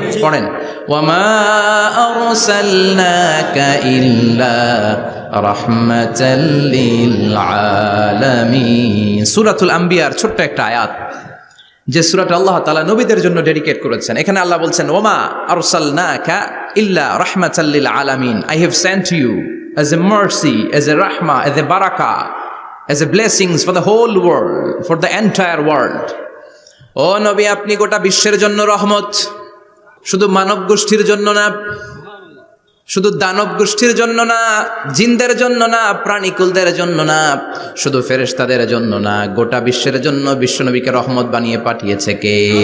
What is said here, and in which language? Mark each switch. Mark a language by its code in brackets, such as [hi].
[ar] পড়েন, ওয়ামা আরসালনাকা ইল্লা রাহমাতাল লিল আলামিন। [bn] সূরাতুল আম্বিয়ার ছোট্ট একটা আয়াত, যে সূরাটা আল্লাহ তাআলা নবীদের জন্য ডেডিকেট করেছেন। এখানে আল্লাহ বলছেন, [ar] ওমা আরসালনাকা ইল্লা রাহমাতাল লিল আলামিন, [en] I have sent you, ও as a mercy, as a rahmah, as a barakah, as a blessings for the whole world, for the entire world. [bn] ও নবী, আপনি গোটা বিশ্বের জন্য রহমত, শুধু মানব গোষ্ঠীর জন্য না, শুধু দানব গোষ্ঠীর জন্য না, জিনদের জন্য না, প্রাণীকুলদের জন্য না, শুধু ফেরেশতাদের জন্য না, গোটা বিশ্বের জন্য বিশ্বনবীকে রহমত বানিয়ে পাঠিয়েছে কে?